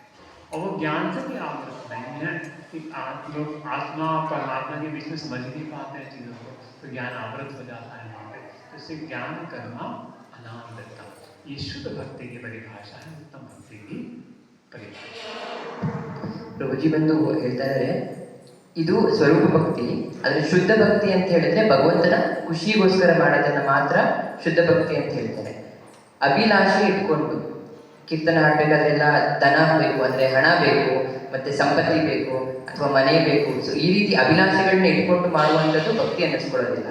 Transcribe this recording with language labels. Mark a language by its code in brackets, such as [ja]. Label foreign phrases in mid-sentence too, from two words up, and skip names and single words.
[hi] और वो ज्ञान से भी आवृत नहीं है कि लोग आत्मा और परमात्मा के बीच में समझ नहीं पाते हैं चीज़ों को, तो ज्ञान आवृत हो जाता है वहाँ पे। तो इससे ज्ञान कर्म अनावृतम, ये शुद्ध भक्ति की परिभाषा है, उत्तम भक्ति की परिभाषा। [kn] ಪ್ರಭುಜಿ ಬಂದು ಹೇಳ್ತಾ ಇದ್ದಾರೆ, ಇದು ಸ್ವರೂಪ ಭಕ್ತಿ. ಆದರೆ ಶುದ್ಧ ಭಕ್ತಿ ಅಂತ ಹೇಳಿದ್ರೆ ಭಗವಂತನ ಖುಷಿಗೋಸ್ಕರ ಮಾಡೋದನ್ನ ಮಾತ್ರ ಶುದ್ಧ ಭಕ್ತಿ ಅಂತ ಹೇಳ್ತಾರೆ. ಅಭಿಲಾಷೆ ಇಟ್ಕೊಂಡು ಕೀರ್ತನ ಹಾಡ್ಬೇಕಾದ್ರೆಲ್ಲ ಧನ ಬೇಕು, ಅಂದ್ರೆ ಹಣ ಬೇಕು, ಮತ್ತೆ ಸಂಪತ್ತಿ ಬೇಕು, ಅಥವಾ ಮನೆ ಬೇಕು, ಸೊ ಈ ರೀತಿ ಅಭಿಲಾಷೆಗಳನ್ನ ಇಟ್ಕೊಂಡು ಮಾಡುವಂಥದ್ದು ಭಕ್ತಿ ಅನ್ನಿಸ್ಕೊಳ್ಳೋದಿಲ್ಲ.